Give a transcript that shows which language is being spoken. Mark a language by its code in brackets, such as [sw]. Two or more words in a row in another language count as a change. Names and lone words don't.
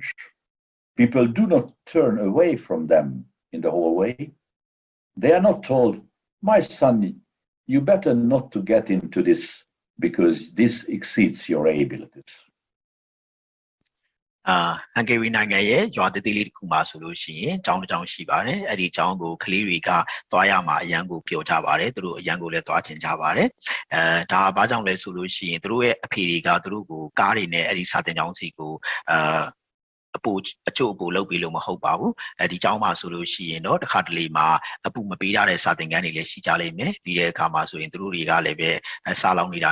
[en] People do not turn away from them in the hallway. They are not told, my son, you better not to get into this because this exceeds your abilities. [my] Hungarian နိုင်ငံရဲ့ရွာတသေးလေးတစ်ခုမှာဆိုလို့ရှိရင်ကျောင်းတစ်ကျောင်းရှိပါတယ်အဲ့ဒီကျောင်းကိုကလေးတွေကသွားရမှာအရန်ကိုပျော်ကြပါတယ်သူတို့အရန်ကိုလည်းသွားချင်ကြပါတယ်ဒါဘာကြောင့်လဲဆိုလို့ရှိရင်သူတို့ရဲ့အဖေတွေကသူတို့ကိုကားတွေနဲ့အဲ့ဒီစာသင် ကျောင်းစီကိုအကျိုးအပူလုပ်ပြီးလို့မဟုတ်ပါဘူးဒီကျောင်းမှာဆိုလို့ရှိရင်တော့တစ်ခါတလေမှာအပူမပေးရတဲ့စာသင်ခန်းတွေလည်းရှိကြလိမ့်မယ်ပြီးတဲ့အခါမှာဆိုရင်သူတို့တွေကလည်းပဲစာလောင်နေတာ